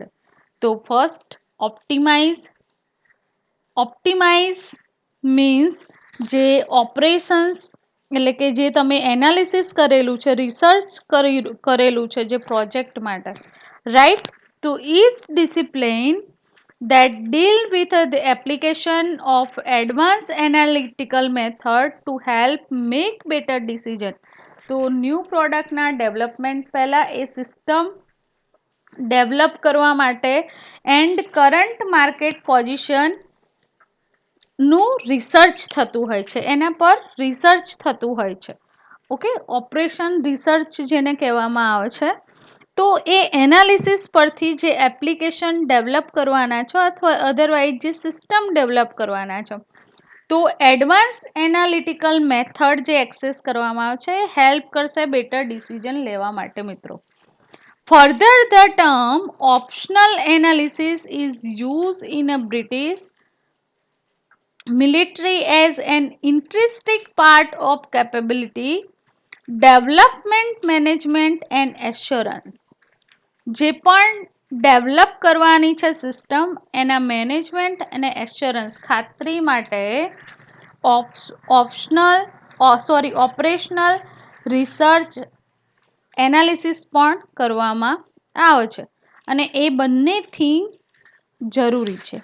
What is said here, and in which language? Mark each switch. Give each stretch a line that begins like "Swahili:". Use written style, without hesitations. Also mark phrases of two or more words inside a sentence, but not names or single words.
Gujarati: તો
English: first optimize means
Gujarati: જે ઓપરેશન્સ, એટલે કે જે તમે એનાલિસિસ કરેલું છે, રિસર્ચ કરેલું છે જે પ્રોજેક્ટ માટે, રાઈટ.
English: તો each discipline that deal with the application of advanced analytical method to help make better decision.
Gujarati: તો
English: new product
Gujarati: ડેવલપમેન્ટ પહેલાં એ સિસ્ટમ ડેવલપ કરવા માટે
English: and current market position
Gujarati: નું રિસર્ચ થતું હોય છે, એના પર રિસર્ચ થતું હોય છે. ઓકે,
English: operation research
Gujarati: જેને કહેવામાં આવે છે. તો એ એનાલિસિસ પરથી જે એપ્લિકેશન ડેવલપ કરવાના છો અથવા અધરવાઇઝ જે સિસ્ટમ ડેવલપ કરવાના છો, તો
English: advance analytical method
Gujarati: જે એક્સેસ કરવામાં આવે છે હેલ્પ કરશે
English: better decision
Gujarati: લેવા માટે મિત્રો.
English: Further, the term optional analysis is used in a British military as an intrinsic part of capability development management and assurance.
Gujarati: જે પણ ડેવલપ કરવાની છે સિસ્ટમ, એના મેનેજમેન્ટ અને એશ્યોરન્સ ખાતરી માટે
English: operational research analysis
Gujarati: પણ કરવામાં આવે છે અને એ બંનેથી જરૂરી છે.